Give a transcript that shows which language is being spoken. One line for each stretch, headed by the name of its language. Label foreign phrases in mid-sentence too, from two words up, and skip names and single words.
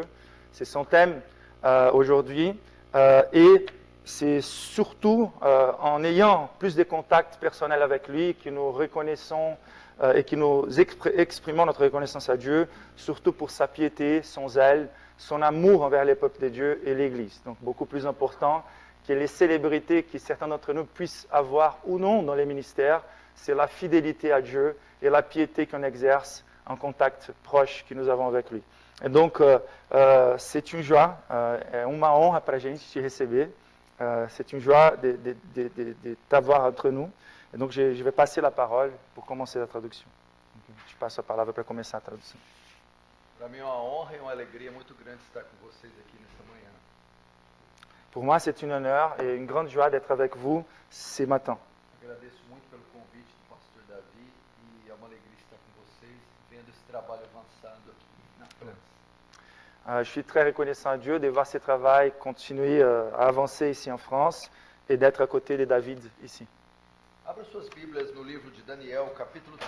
French: C'est son thème aujourd'hui. Et c'est surtout en ayant plus de contacts personnels avec lui que nous reconnaissons et que nous exprimons notre reconnaissance à Dieu, surtout pour sa piété, son zèle, son amour envers les peuples de Dieu et l'Église. Donc beaucoup plus important que les célébrités que certains d'entre nous puissent avoir ou non dans les ministères, c'est la fidélité à Dieu et la piété qu'on exerce en contact proche que nous avons avec lui. E donc, c'est une joie,
Portuguese: é uma honra para a gente te receber.
French: C'est une joie de t'avoir entre nous. Et donc, je vais passer la parole pour commencer la traduction. Donc, je passe la parole pour commencer la traduction.
Portuguese: Para mim é uma honra e uma alegria muito grande estar com vocês aqui nessa manhã.
French: Pour moi, c'est un honneur et une grande joie d'être avec vous ce matin.
Portuguese: Agradeço muito pelo convite do pastor Davi e é uma alegria estar com vocês, vendo esse trabalho avançado aqui na França.
French: Je suis très reconnaissant à Dieu de voir ce travail continuer à avancer ici en France et d'être à côté de David ici.
Portuguese: Abra suas Bíblias no livro de Daniel, capítulo 3.